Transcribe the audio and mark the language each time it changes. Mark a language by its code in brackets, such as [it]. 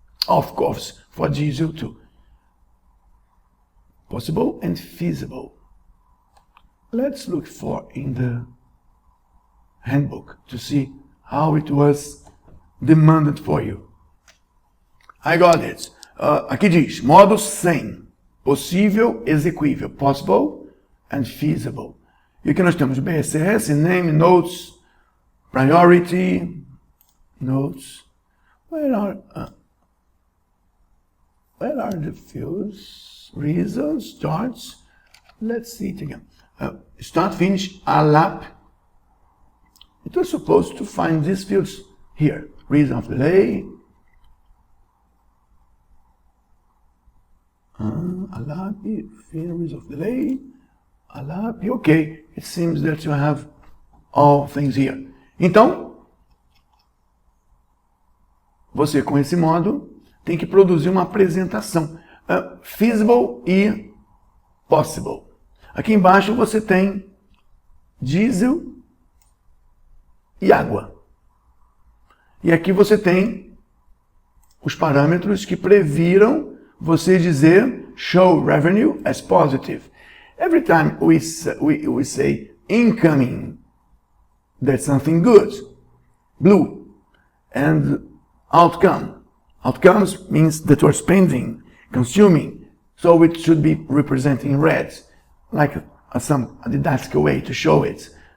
[en] Of course, for diesel too. Possible and feasible. Let's look for in the handbook to see how it was demanded for you. I got it. [pt] Aqui diz, modo 100, possível, execuível, [en] possible and feasible. [pt] E aqui nós temos BSS, name, notes, priority, notes. [en] Where are the fields? Results, starts. Let's see it again. Start, finish, ALAP. It was supposed to find these fields here. Reason of delay. ALAP, reason of delay. ALAP, okay. It seems that you have all things here. [pt] Então, você com esse modo tem que produzir uma apresentação. Feasible e possible. Aqui embaixo você tem diesel e água. E aqui você tem os parâmetros que previram você dizer [en] show revenue as positive. Every time we say incoming, that's something good, blue, and outcome. Outcomes means that we're spending, consuming, so it should be representing red, like a didactic way to show it.